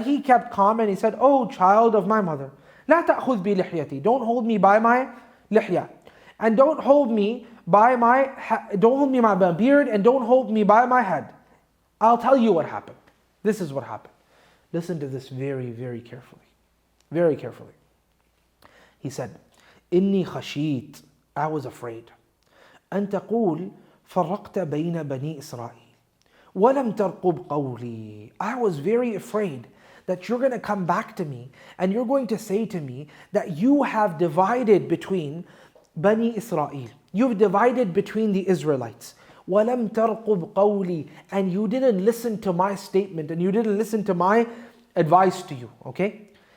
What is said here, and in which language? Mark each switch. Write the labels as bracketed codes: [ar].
[en] He kept calm and he said, "Oh child of my mother, [ar] لا تأخذ بلحيتي, [en] don't hold me by my lihya, and don't hold me by my beard, and don't hold me by my head. I'll tell you what happened." This is what happened. Listen to this very, very carefully. Very carefully. He said, [ar] إني خشيت, [en] I was afraid, [ar] أن تقول فرقت بين بني إسرائيل ولم ترقب قولي. [en] I was very afraid that you're going to come back to me and you're going to say to me that you have divided between Bani Israel. You've divided between the Israelites. [ar] وَلَمْ تَرْقُبْ قَوْلِي, [en] and you didn't listen to my statement, and you didn't listen to my advice to you. Okay?